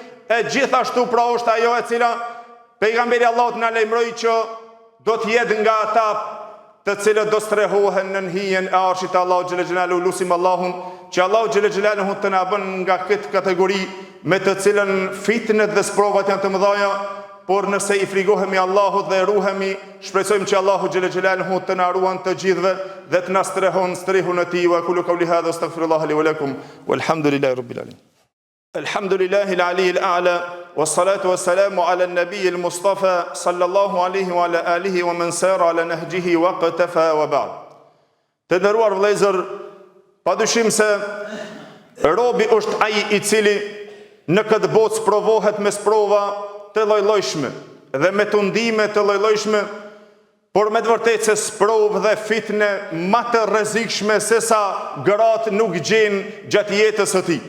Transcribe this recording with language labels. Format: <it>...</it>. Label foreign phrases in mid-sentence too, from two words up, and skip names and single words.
<sq>E gjithashtu pra është ajo e cila pejgamberi Allahut na lajmëroi që do të jetë nga ata të cilët do strehohen në hijen e arshit të Allahut</sq> <ar>جل جلاله.</ar> <sq>Lusim Allahun që Allahu</sq> <ar>جل جلاله</ar> <sq>të na bën nga këtë kategori me të cilën fitnet dhe sprovat janë të mëdha, por nëse i frigohemi Allahut dhe ruhemi, shpresojmë që Allahu</sq> <ar>جل جلاله</ar> <sq>të na ruan të gjithëve dhe të na strehon strehun e tij.</sq> <ar>وكل قولي هذا أستغفر الله لي ولكم والحمد لله رب العالمين. الحمد لله العلي الأعلى والصلاة والسلام على النبي المصطفى صلى الله عليه وعلى آله ومن سار على نهجه وقفا وبعد.</ar> <sq>Të nderuar vëllezër, padyshim se robi është ai i cili në këtë botë provohet me sprova të lloj-llojshme dhe me tundime të lloj-llojshme, por me të vërtetë se sprovë dhe fitne më të rrezikshme se sa gratë nuk gjen gjatë jetës së tij.</sq>